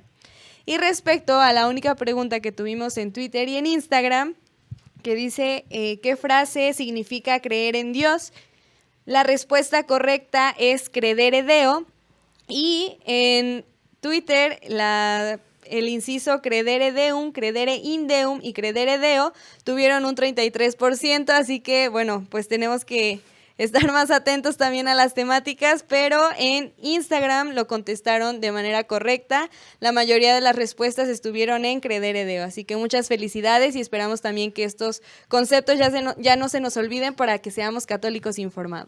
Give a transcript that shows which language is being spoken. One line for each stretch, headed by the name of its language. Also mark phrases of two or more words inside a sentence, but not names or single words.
Spanish: Y respecto a la única pregunta que tuvimos en Twitter y en Instagram, que dice ¿qué frase significa creer en Dios? La respuesta correcta es
Latin: credere Deo,
Spanish: y en Twitter el inciso
Latin: credere Deum, credere in Deum
Spanish: y
Latin: credere Deo
Spanish: tuvieron un 33%, así que bueno, pues tenemos que estar más atentos también a las temáticas, pero en Instagram lo contestaron de manera correcta. La mayoría de las respuestas estuvieron en
Latin: credere Deo,
Spanish: así que muchas felicidades y esperamos también que estos conceptos ya no se nos olviden, para que seamos católicos informados.